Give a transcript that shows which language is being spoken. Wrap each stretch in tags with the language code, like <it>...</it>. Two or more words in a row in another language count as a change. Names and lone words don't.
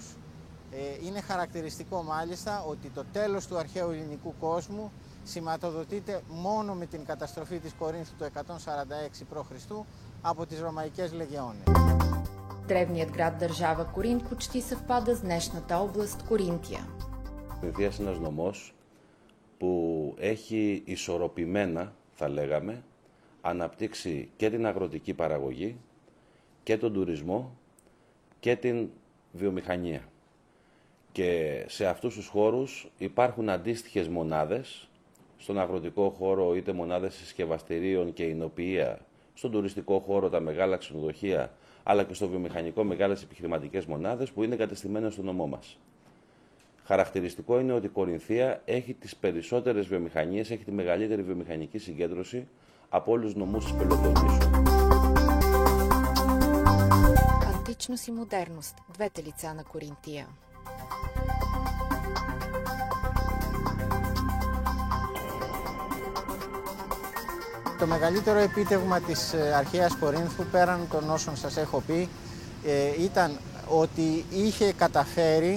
<el>Είναι χαρακτηριστικό μάλιστα ότι το τέλος του αρχαίου ελληνικού κόσμου σηματοδοτείται μόνο με την καταστροφή της Κορίνθου το 146 π.Χ. από τις Ρωμαϊκές λεγεώνες.</el> <bg>Древният град-държава Коринт почти съвпада с днешната област Коринтия.</bg> <el>Κορινθίας είναι ένας νομός που έχει ισορροπημένα, θα λέγαμε, αναπτύξει και την αγροτική παραγωγή και τον τουρισμό και την βιομηχανία. Και σε αυτούς τους χώρους υπάρχουν αντίστοιχες μονάδες, στον αγροτικό χώρο είτε μονάδες συσκευαστηρίων και εινοποιεία, στον τουριστικό χώρο τα μεγάλα ξενοδοχεία, αλλά και στο βιομηχανικό μεγάλες επιχειρηματικές μονάδες που είναι εγκατεστημένες στο νομό μας. Χαρακτηριστικό είναι ότι η Κορινθία έχει τις περισσότερες βιομηχανίες, έχει τη μεγαλύτερη βιομηχανική συγκέντρωση από όλους τους νομούς της Πελοποννήσου.</el> <bg>Античност и модерност – двете лица на Коринтия.</bg> <el>Το μεγαλύτερο επίτευγμα της αρχαίας Κορίνθου, πέραν των όσων σας έχω πει, ήταν ότι είχε καταφέρει,</el>